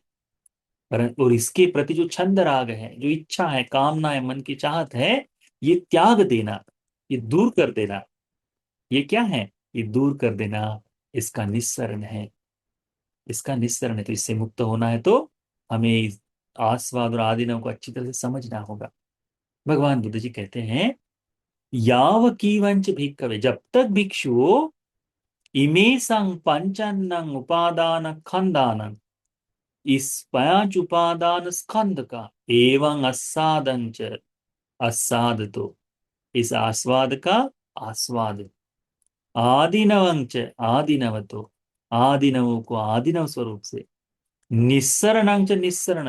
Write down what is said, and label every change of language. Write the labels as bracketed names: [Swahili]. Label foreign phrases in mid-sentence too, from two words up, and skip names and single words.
[Hindi] और इसके प्रति जो छंद राग है, जो इच्छा है, कामना है, मन की चाहत है, ये त्याग देना, ये दूर कर देना, ये क्या है, ये दूर कर देना, इसका निस्सरण है। इसका निस्सरण है, तो इससे मुक्त होना है तो हमें इस आस्वाद और आदिनव को अच्छी तरह से समझना होगा। भगवान बुद्ध जी कहते हैं [Pali] याव कीवंच भिक्खवे, [Hindi] जब तक भिक्षु [Pali] इमेसं पंचन्नं उपादान खंडानं, [Hindi] इस पांच उपादान स्कंद का एवं आस्वादंच, आस्वाद तो इस आस्वाद का आस्वाद, आदिनवंच आदिनव तो आदिनवों को आदिनव स्वरूप से, निस्सरणंच निस्सरण